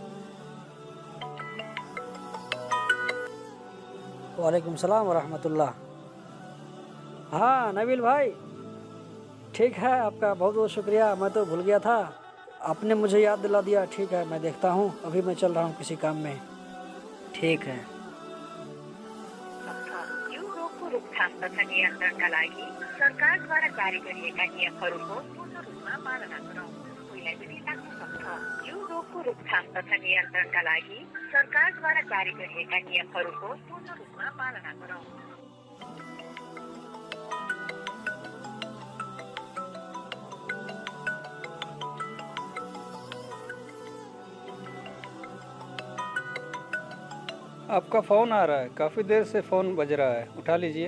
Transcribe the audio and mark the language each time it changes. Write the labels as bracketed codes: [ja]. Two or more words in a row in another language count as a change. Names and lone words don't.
[ar] وعليكم السلام ورحمة الله. [hi] हाँ नबील भाई, ठीक है, आपका बहुत बहुत शुक्रिया। मैं तो भूल गया था, आपने मुझे याद दिला दिया। ठीक है, मैं देखता हूँ, अभी मैं चल रहा हूँ किसी काम में। ठीक है। [ne] यो रोगको रोकथाम तथा नियन्त्रणका लागि सरकारद्वारा जारी गरिएका नियमहरूको पूर्ण रूपमा पालना गरौँ। कोहीलाई पनि लाग्न सक्छ। यो रोगको रोकथाम तथा नियन्त्रणका लागि सरकारद्वारा जारी गरिएका नियमहरूको पूर्ण रूपमा पालना गरौँ। [hi] आपका फ़ोन आ रहा है, काफ़ी देर से फ़ोन बज रहा है, उठा लीजिए।